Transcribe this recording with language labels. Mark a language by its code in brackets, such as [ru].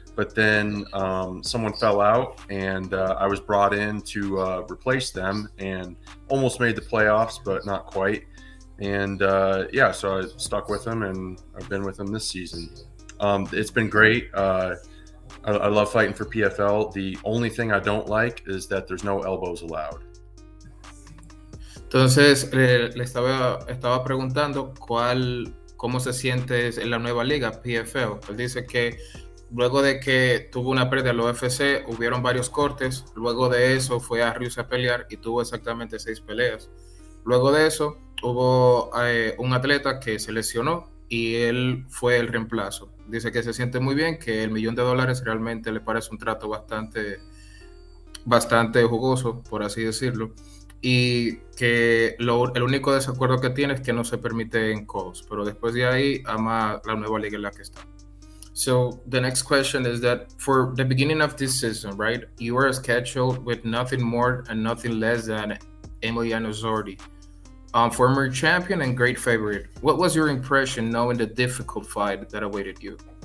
[en] but then someone fell out, and I was brought in to replace them, and almost made the playoffs, but not quite. And yeah, so I stuck with him, and I've been with him this season. It's been great. I love fighting for PFL. The only thing I don't like is that there's no elbows allowed. [es] Entonces, le estaba preguntando cómo se siente en la nueva liga, PFL. Él dice que luego de que tuvo una pérdida en la UFC, hubieron varios cortes. Luego de eso fue a Rusia a pelear y tuvo exactamente 6 peleas. Luego de eso hubo un atleta que se lesionó y él fue el reemplazo. Dice que se siente muy bien, que el $1.000.000 realmente le parece un trato bastante jugoso, por así decirlo, y que el único desacuerdo que tiene es que no se permiten calls, pero después de ahí ama la nueva liga en la que está. [en] So the next question is that for the beginning of this season, right, you were scheduled with nothing more and nothing less than Emiliano Sordi, former champion and great favorite. What was your impression knowing the difficult fight that awaited you?